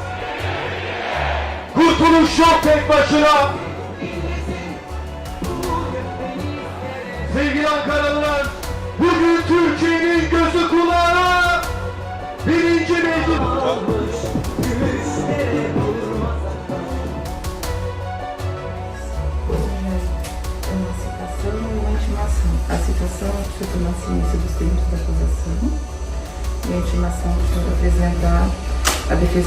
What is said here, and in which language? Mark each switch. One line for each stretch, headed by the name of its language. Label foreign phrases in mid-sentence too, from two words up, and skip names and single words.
Turkish: kurtuluş yok tek başına. Sevgili Ankaralılar, bugün Türkiye'nin gözü kulağı birinci meclis.
Portuguese: A situação é que eu tomar ciência dos termos da acusação e a intimação do senhor apresentar a defesa.